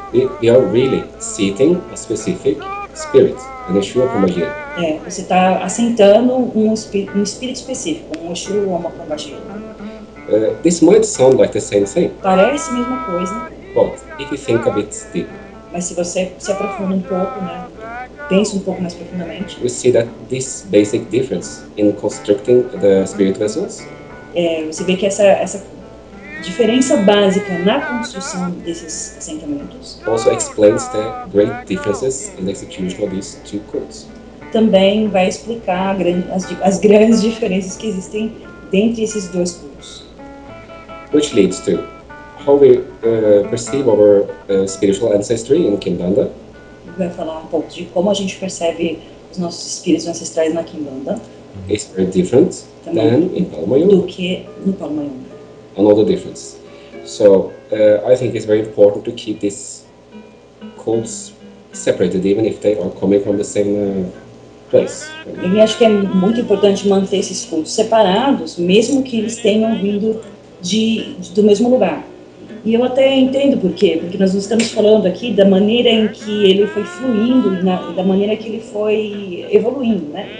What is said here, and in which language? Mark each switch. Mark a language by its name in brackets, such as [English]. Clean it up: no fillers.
[English] we are really seating a specific spirit, an Exu or Kumbajira. [Portuguese] Você está assentando um espírito específico, um Exu ou uma Kumbajira. [English] This might sound like the same thing. [Portuguese] Parece a mesma coisa. [English] But if you think a bit deep, [Portuguese] mas se você se aprofunda um pouco, né? Pensa um pouco mais profundamente. [English] We see that this basic difference in constructing the spirit vessels. [Portuguese] Você vê que essa diferença básica na construção desses assentamentos [English] also explains the great differences in the execution of these two cults. [Portuguese] Também vai explicar as grandes diferenças que existem dentre esses dois cultos. [English] Which leads to how we perceive our spiritual ancestry in Kimbanda. [Portuguese] Vai falar um pouco de como a gente percebe os nossos espíritos ancestrais na Kimbanda. [English] It's very different [Portuguese] também [English] than in Paulo Mayombe. [Portuguese] Do que no Paulo Mayombe. [English] Another difference. So, I think it's very important to keep these cults separated, even if they are coming from the same place. [Portuguese] Eu acho que é muito importante manter esses cultos separados, mesmo que eles tenham vindo do mesmo lugar. E eu até entendo por quê, porque nós estamos falando aqui da maneira em que ele foi fluindo, da maneira que ele foi evoluindo, né?